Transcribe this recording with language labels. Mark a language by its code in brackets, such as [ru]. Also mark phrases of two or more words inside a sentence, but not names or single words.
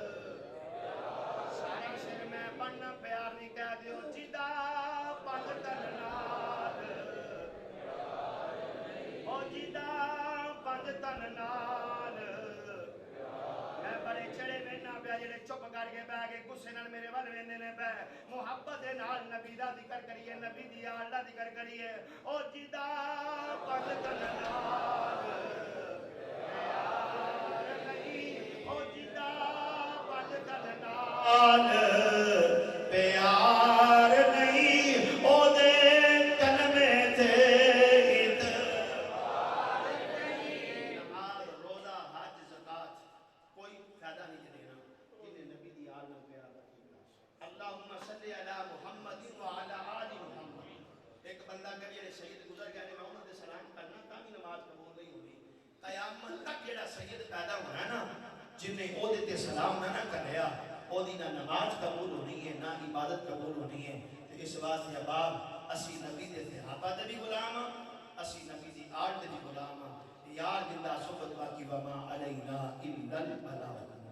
[pa] سارا شر میں پڑھنا پیار نہیں کہہ دیو, جدا پنج تن نال, او جدا پنج تن نال. میں بڑے چڑے وینا پیا جڑے چپ کر کے بہ کے غصے نال میرے ول ویندے نے پے. محبت دے نال نبی دا ذکر کریے, نبی دی آل دا ذکر کریے, او جدا پنج تن نال پیار نہیں, او جدا پنج تن نال پیار نہیں, او دے کلمے تے اتبار نہیں. نماز روزہ حج زکات کوئی فائدہ نہیں دینا جنہیں نبی دی آل نال پیار رکھیے. [ar] اللہم صلی علی محمد وعلی آل محمد. [pa] ایک بندہ کہ جڑے سید گزر گئے نے, میں انہاں دے سلام کرنا تاں بھی نماز قبول نہیں ہوئی. قیامت تک جڑا سید پیدا ہونا ہے نا, جنہیں او دے تے سلام نہ کریا, او دی نہ نماز قبول ہونی ہے نہ عبادت قبول ہونی ہے. اس واسطے اباب اسی نبی دے صحابہ دے بھی غلام, اسی نبی دی آل دے بھی غلام. یار زندہ صحبت باقی [ar] وما علینا الا البلاغ.